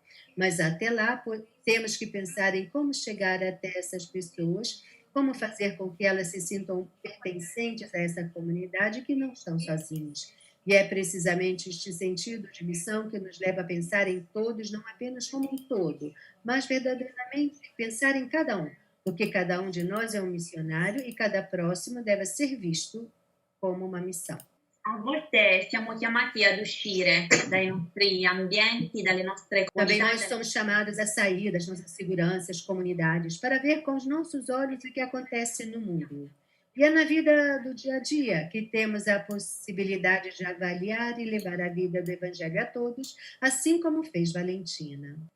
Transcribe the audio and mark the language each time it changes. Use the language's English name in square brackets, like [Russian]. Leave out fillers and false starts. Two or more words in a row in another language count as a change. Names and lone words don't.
[Portuguese] Mas até lá, temos que pensar em como chegar até essas pessoas, como fazer com que elas se sintam pertencentes a essa comunidade que não estão sozinhos. E é precisamente este sentido de missão que nos leva a pensar em todos, não apenas como um todo, mas verdadeiramente pensar em cada um, porque cada um de nós é um missionário e cada próximo deve ser visto como uma missão. [Italian] A volte siamo chiamati ad uscire dai nostri ambienti, dalle nostre [Portuguese] Também [Italian] comunità. [Portuguese] nós somos chamados a sair das nossas seguranças, comunidades, para ver com os nossos olhos o que acontece no mundo. E é na vida do dia a dia que temos a possibilidade de avaliar e levar a vida do Evangelho a todos, assim como fez Valentina.